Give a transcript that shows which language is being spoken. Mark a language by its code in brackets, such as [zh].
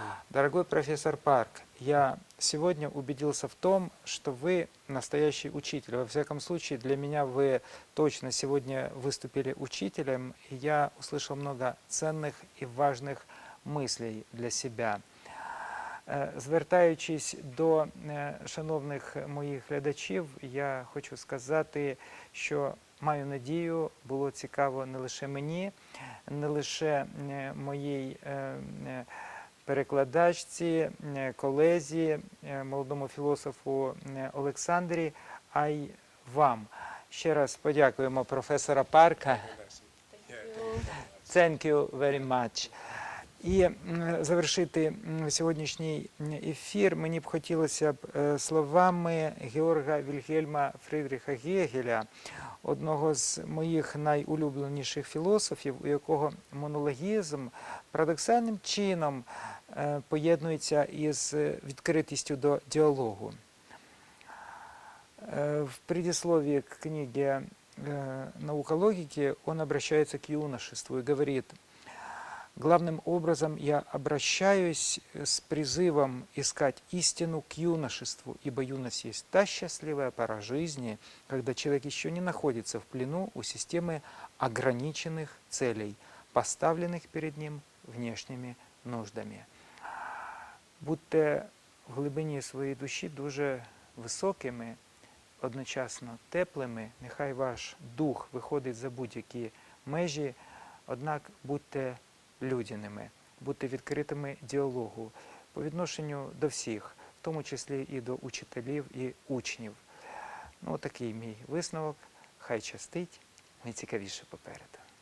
[ru] Дорогой профессор Парк, я сегодня убедился в том, что вы настоящий учитель. Во всяком случае, для меня вы точно сегодня выступили учителем, и я услышал много ценних і важних мислей для себя. [uk] Звертаючись до шановних моїх глядачів, я хочу сказати, що маю надію, було цікаво не лише мені, не лише моїй перекладачці, колезі, молодому філософу Олександрі, а й вам. Ще раз подякуємо професора Парка. [en] Thank you very much. [uk] І завершити сьогоднішній ефір мені б хотілося б словами Георга Вільгельма Фрідріха Гегеля, одного з моїх найулюбленіших філософів, у якого монологізм парадоксальним чином поєднується із відкритістю до діалогу. [ru] В предисловии к книге «Наука логики» он обращается к юношеству и говорит: главным образом я обращаюсь с призывом искать истину к юношеству, ибо юность есть та счастливая пора жизни, когда человек еще не находится в плену у системы ограниченных целей, поставленных перед ним внешніми нуждами. [uk] Будьте в глибині своєї душі дуже високими, одночасно теплими, нехай ваш дух виходить за будь-які межі, однак будьте людяними, будьте відкритими діалогу по відношенню до всіх, в тому числі і до учителів і учнів. Ну, такий мій висновок. Хай щастить, найцікавіше попереду.